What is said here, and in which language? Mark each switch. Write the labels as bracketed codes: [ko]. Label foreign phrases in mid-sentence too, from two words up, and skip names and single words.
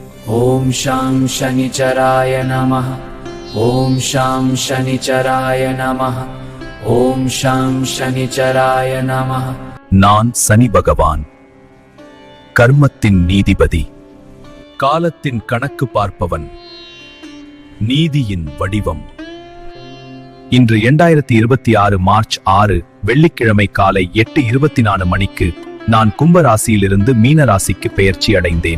[sa] ॐ शां शनिचराय नमः। ॐ शां शनिचराय नमः। ॐ शां शनिचराय नमः। [ta] நான் சனி பகவான், கர்மத்தின் நீதிபதி, காலத்தின் கணக்கு பார்ப்பவன், நீதியின் வடிவம். இன்று 2026 மார்ச் 6 வெள்ளிக்கிழமை காலை 8:24 மணிக்கு நான் கும்பராசியிலிருந்து மீனராசிக்கு பெயர்ச்சி அடைந்தேன்.